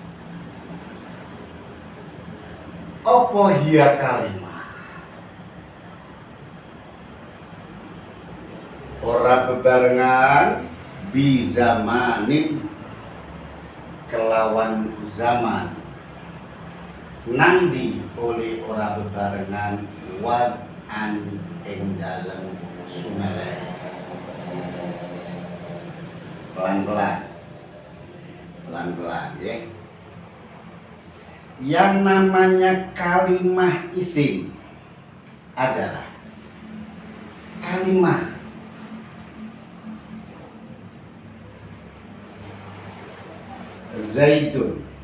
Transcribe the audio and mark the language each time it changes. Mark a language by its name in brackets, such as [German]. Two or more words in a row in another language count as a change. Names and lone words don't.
[Javanese] apa hiya kalimah ora bebarengan [Arabic] بزمان [Javanese] kelawan zaman nandi oleh ora bebarengan wad an ing dalem sumere pelan-pelan ya. [Indonesian] Yang namanya kalimah isim adalah kalimah Zaidun.